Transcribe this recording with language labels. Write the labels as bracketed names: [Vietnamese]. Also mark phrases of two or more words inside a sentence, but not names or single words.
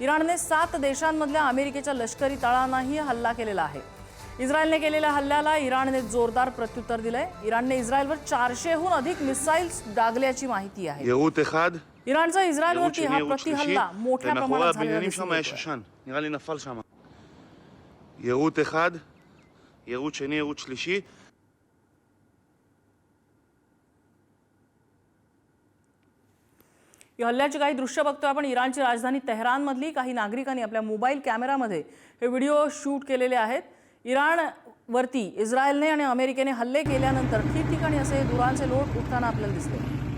[Marathi] इराणने 7 देशांमधल्या अमेरिकेच्या लष्करी तळांनाही हल्ला केलेला आहे। इस्रायलने केलेल्या हल्ल्याला इराणने जोरदार प्रत्युत्तर दिलंय। इराणने इस्रायलवर 400हून अधिक मिसाईल्स डागल्याची माहिती आहे। इराणचा इस्रायलवरती हा प्रतिहल्ला मोठ्या प्रमाणात झालेला दिसतोय। [Hebrew] נראה לי נפל שם. יירוט אחד, יירוט שני, יירוט שלישי. [Marathi] या हल्ल्याची काही दृश्य बघतोय आपण। इराणची राजधानी तेहरान मधली काही नागरिकांनी आपल्या मोबाईल कॅमेरामध्ये हे व्हिडिओ शूट केलेले आहेत। इराणवरती इस्रायलने आणि अमेरिकेने हल्ले केल्यानंतर ठिकठिकाणी असे धुरांचे लोट उठताना आपल्याला दिसले।